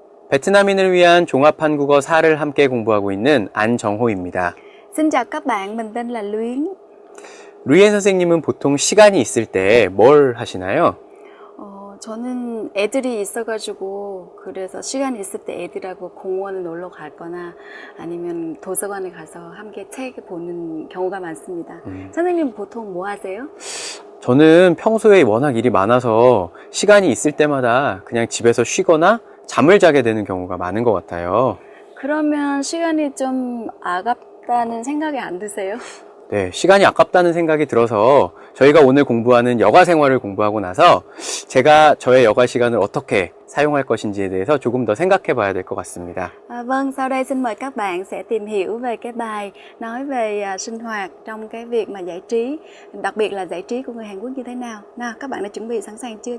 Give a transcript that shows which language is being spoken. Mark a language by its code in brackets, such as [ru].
[ko] 베트남인을 위한 종합 한국어 4를 함께 공부하고 있는 안정호입니다. [vi] Xin chào các bạn, mình tên là Luyến. [ko] 루이엔 선생님은 보통 시간이 있을 때 뭘 하시나요? 저는 애들이 있어가지고 그래서 시간이 있을 때 애들하고 공원을 놀러 가거나 아니면 도서관에 가서 함께 책 보는 경우가 많습니다. 선생님 보통 뭐 하세요? 저는 평소에 워낙 일이 많아서 시간이 있을 때마다 그냥 집에서 쉬거나 잠을 자게 되는 경우가 많은 것 같아요. 그러면 시간이 좀 아깝다는 생각이 안 드세요? 네, 시간이 아깝다는 생각이 들어서 저희가 오늘 공부하는 여가 생활을 공부하고 나서 제가 저의 여가 시간을 어떻게 사용할 것인지에 대해서 조금 더 생각해 봐야 될 것 같습니다. [vi] Vâng, sau đây xin mời các bạn sẽ tìm hiểu về cái bài nói về sinh hoạt trong cái việc mà giải trí, đặc biệt là giải trí của người Hàn Quốc như thế nào. Nào, các bạn đã chuẩn bị sẵn sàng chưa?